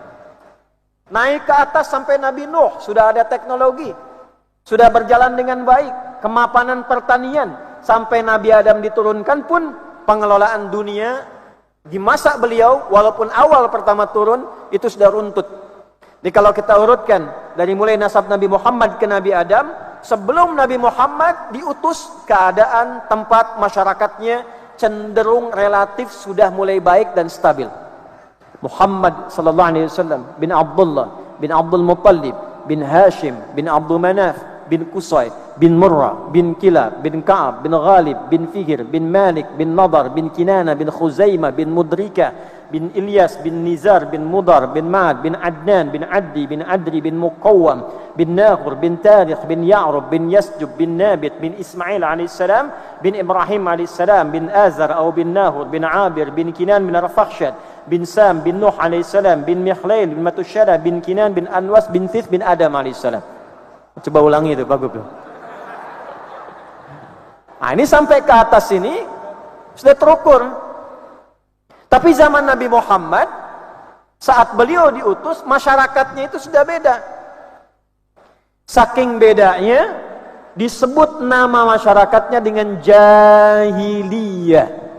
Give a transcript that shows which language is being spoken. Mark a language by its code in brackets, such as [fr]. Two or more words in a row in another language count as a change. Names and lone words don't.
[id] Naik ke atas sampai Nabi Nuh, sudah ada teknologi, sudah berjalan dengan baik, kemapanan pertanian, sampai Nabi Adam diturunkan pun pengelolaan dunia di masa beliau, walaupun awal pertama turun, itu sudah runtut. Jadi kalau kita urutkan dari mulai nasab Nabi Muhammad ke Nabi Adam, sebelum Nabi Muhammad diutus, keadaan tempat masyarakatnya cenderung relatif sudah mulai baik dan stabil. Muhammad [ar] صلى الله عليه وسلم [id] bin Abdullah bin Abdul Muttalib bin Hashim bin Abdul Manaf bin Qusay bin Murrah bin Kilab bin Ka'ab bin Ghalib bin Fihr bin Malik bin Nadar bin Kinana bin Khuzaimah bin Mudrika bin Ilyas bin Nizar bin Mudar bin Ma'ad bin Adnan bin Addi bin Adri bin Muqawwam bin Nakhur bin Tarikh bin Ya'rub bin Yasjub bin Nabit bin Ismail alaihissalam bin Ibrahim alaihissalam bin Azar atau bin Nahur bin Abir bin Kinan bin Rafakhshad bin Sam bin Nuh alaihissalam bin Mikhlail bin Matusyara bin Kinan bin Anwas bin Thith bin Adam alaihissalam. Coba ulangi itu, bagus tuh. Nah ini sampai ke atas ini sudah terukur. Tapi zaman Nabi Muhammad, saat beliau diutus, masyarakatnya itu sudah beda. Saking bedanya, disebut nama masyarakatnya dengan jahiliyah.